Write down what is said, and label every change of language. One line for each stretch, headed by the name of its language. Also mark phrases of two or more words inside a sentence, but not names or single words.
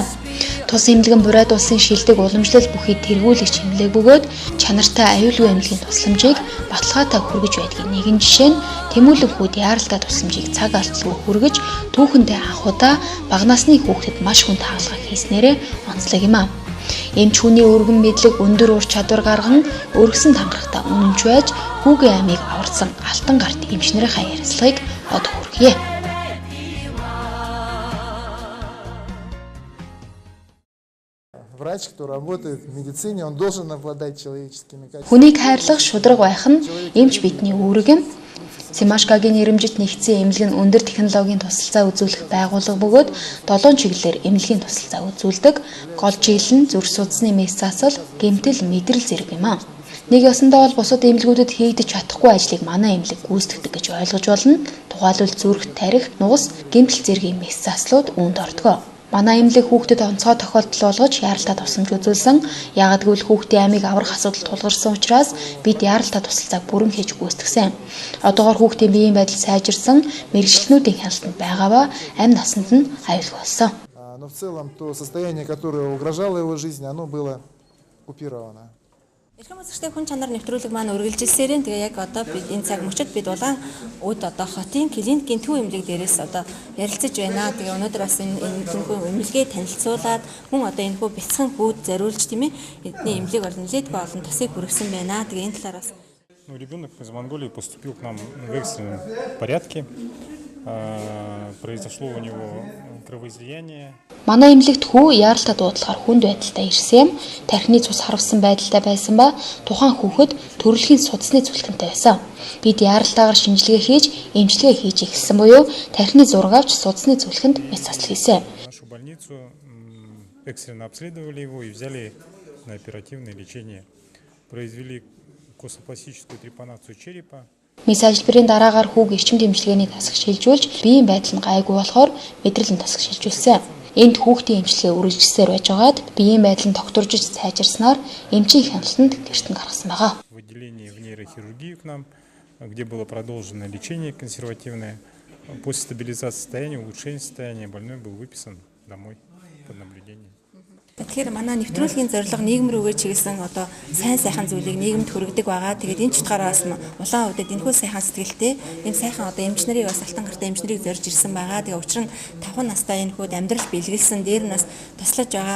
Mongolian: Тус эмнэлгэн бурайд улсын шилдэг уламжлал бүхий тэргүүлэгч эмнэлэг бөгөөд чанартай аюулгүй эмнэлгийн тусламжийг баталгаатай хүргэж байдгийн нэгэн жишээ нь Тэмүүлэн хүүд яаралтай тусламжийг цаг алдалгүй хүргэж түүхэндээ анхудаа бага насны хүүхдэд маш хүнд хаалга хийснээрээ онцлог юм аа. Эмч хүний өргөн мэдлэг өндөр ур чадвар гарган өргөсөн тангарахтаа үнэнч байж хүүгийн амийг аварсан алтан гарт эмч нарынхаа ярилцлагыг од хүргье.
Russian: Врач, кто работает в медицине, он должен обладать человеческими качествами.
Mongolian: Хүнийг хайрлах шударга байх нь эмч бидний үүрэг юм. Семашкагийн нэрэмжит нэгдсэн эмнэлэг нь өндөр технологийн тусалцаа үзүүлэх байгууллага бөгөөд 7 чиглэлээр эмнэлгийн тусалцаа үзүүлдэг. Гол чиглэл нь зүрх судасны мэс засал, гэмтэл, мэдрэл зэрэг юм аа. Нэг ёсондоо бол бусад эмнэлгүүдэд хийгдэж чадахгүй ажлыг манай эмнэлэг гүйцэтгэдэг гэж ойлгож болно. Тухайлбал зүрх тарих, нугас, гэмтэл зэргийн мэс заслууд үүнд ордог. Манай эмнэлэг хүүхдэд онцгой тохиолдол болгож яаралтай тусламж үзүүлсэн. Яагад гэвэл хүүхдийн амийг аврах асуудал тулгарсан учраас бид яаралтай тусалцааг бүрэн хийж гүйцэтгсэн. Одоогоор хүүхдийн биеийн байдал сайжирсан, мэрэгчлэнүүдийн хяналтанд байгаа ба амь насанд нь аюулгүй болсон.
Russian: Но в целом то состояние, которое угрожало его жизни, оно было купировано.
Mongolian: Эрхэм үзэгчдийн хүн чанар нэвтрүүлэг маань үргэлжилсээрэн тэгээ яг одоо бид энэ цаг мөчид бид улаан өд одоо хотын клиникийн төв эмнэлэг дээрээс одоо ярилцаж байна. Тэгээ өнөөдөр бас энэ тэнхүү эмнэлгээ танилцуулаад мөн одоо энэ хүү бяцхан хүүд зориулж тийм ээ эдний эмнэлэг бол нэлээдгүй олон тусыг хүргэсэн байна. Тэгээ энэ талаар бас
Russian: Ребенок из Монголии поступил к нам в экстренном порядке. Произошло у него кровоизлияние.
Mongolian: Манай эмнэлэгт хүү яаралтай дуудлагаар хүнд байдалтай ирсэн, тархины цус харвсан байдалтай байсан ба тухайн хүүхэд төрөлхийн судасны зүлхэнтэй байсан. Бид яаралтайгаар шинжилгээ хийж, эмчилгээ хийж эхэлсэн буюу тархины зураг авч судасны зүлхэнд мэс засал хийсэн.
Russian: Нашу больницу экстренно обследовали его и взяли на оперативное лечение. Произвели костопластическую трепанацию черепа.
Mongolian: Мэс ажилбарын дараагаар хүүг эрчим дэмжлэгээний тасаг шилжүүлж, биеийн байдал нь гайгүй болохоор мэдрэл нь тасаг шилжүүлсэн. Энд хүүхдийн эмчилгээ үргэлжлэсээр байжгаад биеийн байдал нь докторжиж сайжирснаар эмчийн хяналтанд гэртэн гаргасан байгаа.
Russian: В отделении в нейрохирургию к нам, где было продолжено лечение консервативное. После стабилизации состояния, улучшения состояния больной был выписан домой под наблюдением.
Mongolian: Тэгэхээр манай нэвтрүүлгийн зорилго нийгэм рүүгээ чиглэсэн одоо сайн сайхан зүйлийг нийгэмд хүргэдэг байгаа. Тэгээд энэ ч утгаараас нь улаан үдэд энэхүү сайхан сэтгэлтэй энэ сайхан одоо эмч нарыг бас алтан гартай эмч нарыг зорж ирсэн байгаа. Тэгээд учир нь 5 настай энэхүүд амьдрал бэлгэлсэн дээр нь бас туслаж байгаа.